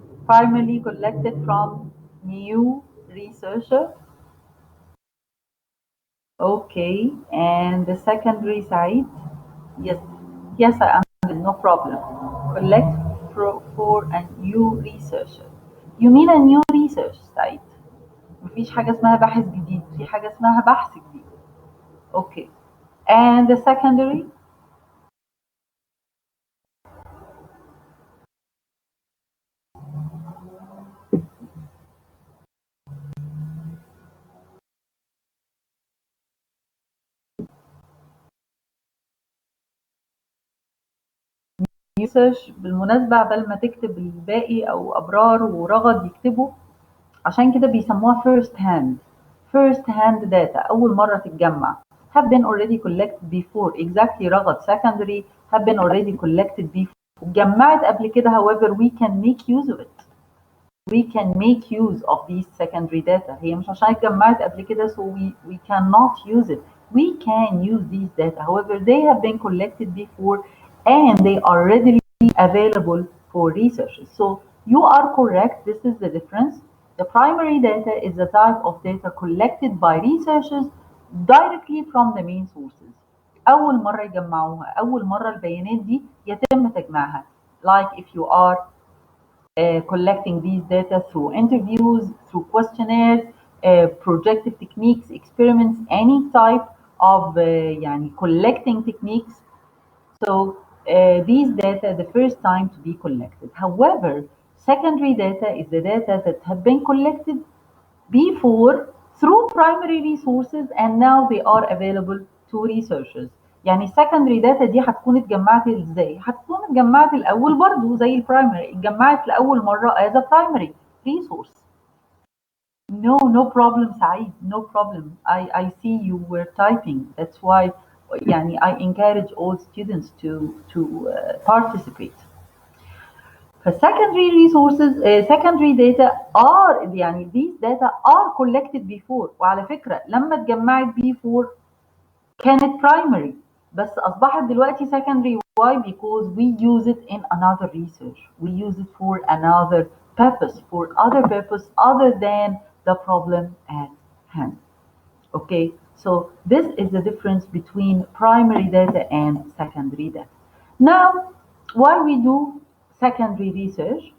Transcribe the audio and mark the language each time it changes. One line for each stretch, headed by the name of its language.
English: Primarily collected from new researcher. Okay, and the secondary side? Yes, yes, I understand, no problem. Collect for a new researcher. You mean a new research site.
Arabic: مفيش حاجة اسمها باحث جديد، في حاجة اسمها بحث جديد.
English: Okay, and the secondary? research.
Arabic: بالمناسبة عبال ما تكتب الباقي أو أبرار ورغد يكتبوا، عشان كده بيسموها first hand data، أول مرة تتجمع.
English: have been already collected before. Exactly، رغد secondary have been already collected before.
Arabic: اتجمعت قبل كده.
English: however we can make use of it. We can make use of these secondary data.
Arabic: هي مش عشان اتجمعت قبل كده
English: so we cannot use it. We can use these data. However, they have been collected before and they are readily available for researchers. So you are correct. This is the difference. The primary data is the type of data collected by researchers directly from the main sources.
Arabic: أول مرة يجمعوها، أول مرة البيانات دي يتم تجميعها.
English: Like if you are collecting these data through interviews, through questionnaires, projective techniques, experiments, any type of collecting techniques. So these data the first time to be collected. However, secondary data is the data that have been collected before through primary resources and now they are available to researchers.
Arabic: يعني secondary data دي هتكون اتجمعت ازاي؟ هتكون اتجمعت الأول برضو زي البرايمري، اتجمعت لأول مرة
English: as a primary resource. No problem, Saeed. No problem. I see you were typing. That's why يعني, I encourage all students to participate. فالsecondary resources secondary data are يعني these data are collected before.
Arabic: وعلى فكرة لما اتجمعت before كانت primary بس أصبحت دلوقتي secondary.
English: Why? Because we use it in another research. We use it for another purpose, for other purpose other than the problem at hand. Okay, so this is the difference between primary data and secondary data. Now, why we do secondary research?